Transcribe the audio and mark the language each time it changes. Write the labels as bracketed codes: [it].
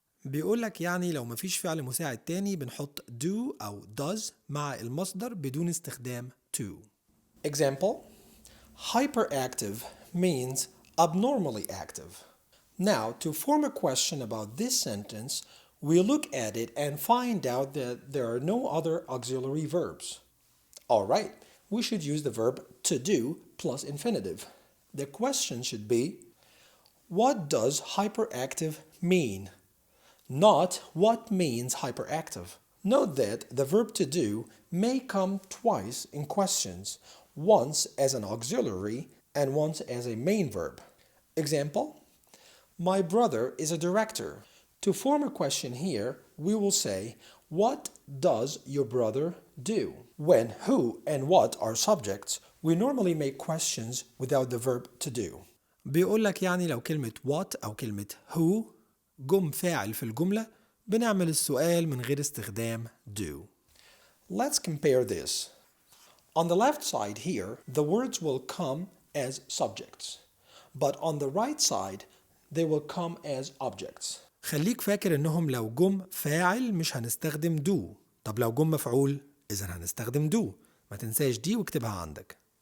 [ar] بيقولك يعني لو مفيش فعل مساعد تاني بنحط do أو does مع المصدر بدون استخدام to. [en] Example: Hyperactive means abnormally active. Now, to form a question about this sentence, we look at it and find out that there are no other auxiliary verbs. Alright, we should use the verb to do plus infinitive. The question should be, what does hyperactive mean? Not what means hyperactive. Note that the verb to do may come twice in questions, once as an auxiliary and once as a main verb. Example: My brother is a director. To form a question here, we will say, What does your brother do? When who and what are subjects, we normally make questions without the verb to do. [ar] بيقولك يعني لو كلمة what أو كلمة who جم فاعل في الجملة بنعمل السؤال من غير استخدام do. [en] Let's compare this. On the left side here, the words will come as subjects, but on the right side, they will come as objects. [ar] خليك فاكر انهم لو جم فاعل مش هنستخدم do. طب لو جم مفعول اذا هنستخدم do. ما تنساش دي واكتبها عندك.